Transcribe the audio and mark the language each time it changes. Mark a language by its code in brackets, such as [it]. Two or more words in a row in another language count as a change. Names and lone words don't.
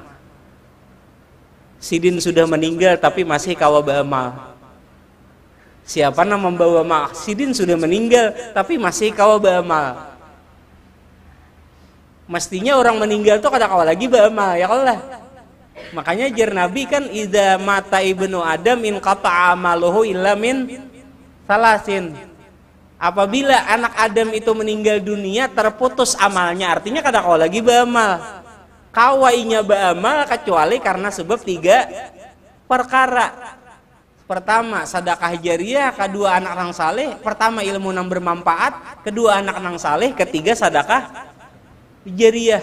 [bjn] Sidin sudah meninggal tapi masih kawa baamal. Siapa nama membawa mak? Sidin sudah meninggal tapi masih kawa baamal. Mestinya orang meninggal tuh kada kawa lagi beramal ya Allah. Makanya jar Nabi kan [ar] إذا مات ابن آدم انقطع عمله إلا من ثلاث. [bjn] Apabila anak Adam itu meninggal dunia terputus amalnya, artinya kada kawa lagi beramal. Kawainya beramal kecuali karena sebab 3 perkara. Pertama sedekah jariyah, kedua anak nang saleh, pertama ilmu nang bermanfaat, kedua anak nang saleh, ketiga sedekah jariyah.